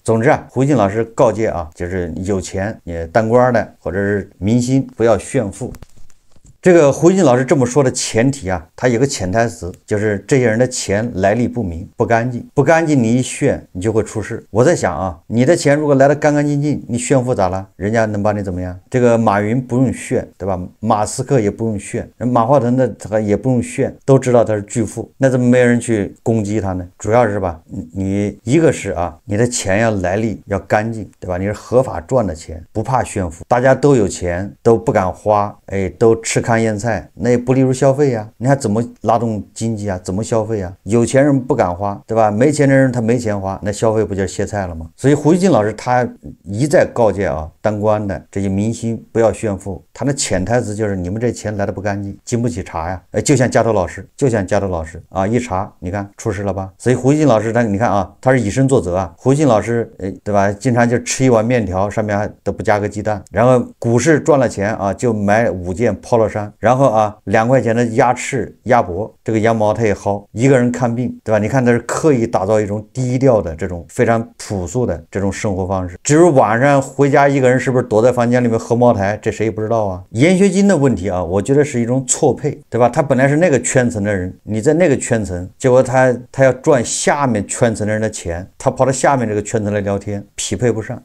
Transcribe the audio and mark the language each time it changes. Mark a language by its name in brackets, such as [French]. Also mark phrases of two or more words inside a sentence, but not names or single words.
[Chinese] 總之啊，胡一進老師告誡啊，就是有錢也當官的或者是明星不要炫富。這個胡一進老師這麼說的前提啊，他有個潛台詞，就是這些人的錢來歷不明，不乾淨，不乾淨，你一炫你就會出事。我在想啊，你的錢如果來得乾乾淨淨，你炫富咋了？人家能把你怎麼樣？這個馬雲不用炫，對吧？馬斯克也不用炫，馬化騰的他也不用炫，都知道他是巨富，那怎麼沒人去攻擊他呢？主要是吧，你一個是啊，你的錢要來歷要乾淨，對吧？你是合法賺的錢，不怕炫富，大家都有錢，都不敢花，哎，都吃糠咽菜，那也不利於消費呀。你還怎麼拉動經濟啊？怎麼消費啊？有錢人不敢花，對吧？沒錢的人他沒錢花，那消費不就歇菜了嗎？所以胡一進老師他一再告誡啊，當官的這些明星不要炫富，他的潛台詞就是你們這錢來的不乾淨，經不起查呀。就像加州老師啊，一查你看出事了吧？所以胡一進老師他你看啊，他是以身作則啊。胡一進老師對吧？經常就吃一碗面條，上面還都不加個雞蛋，然後股市賺了錢啊，就買5件 Polo 衫。然後啊，2塊錢的鴨翅、鴨脖，這個羊毛他也薅。一個人看病，對吧？你看他是刻意打造一種低調的這種非常樸素的這種生活方式。至於晚上回家一個人是不是躲在房間裡面喝茅台，這誰也不知道啊。嚴學金的問題啊，我覺得是一種錯配，對吧？他本來是那個圈層的人，你在那個圈層，結果他要賺下面圈層的人的錢，他跑到下面這個圈層來聊天，匹配不上。